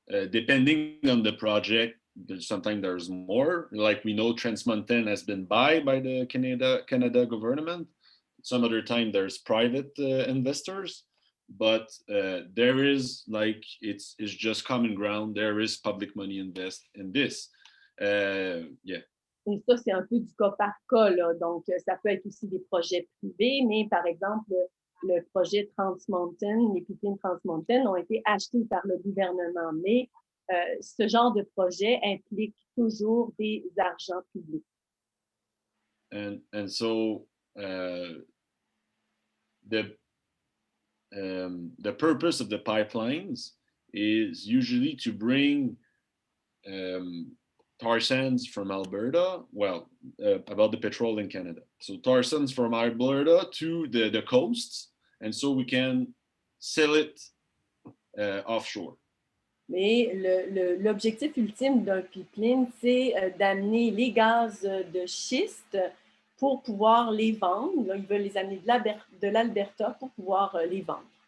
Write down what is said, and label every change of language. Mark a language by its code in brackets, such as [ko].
[en] Depending on the project, sometimes there's more. Like we know Trans Mountain has been bought by the Canada government. Some other time there's private investors. But there is, like, it's just common ground. There is public money invest in this. Yeah. [fr] Et ça, c'est un peu du cas par cas, là. Donc, ça peut être aussi des projets privés, mais par exemple, le projet Trans Mountain, les pipelines Trans Mountain ont été achetés par le gouvernement. Mais ce genre de projet implique toujours des argents publics. [en] And so the purpose of the pipelines is usually to bring tar sands from Alberta, about the petrol in Canada. So tar sands from Alberta to the coasts, and so we can sell it offshore. [fr] Mais l'objectif ultime d'un pipeline, c'est d'amener les gaz de schiste pour pouvoir les vendre. Là, ils veulent les amener de l'Alberta pour pouvoir les vendre.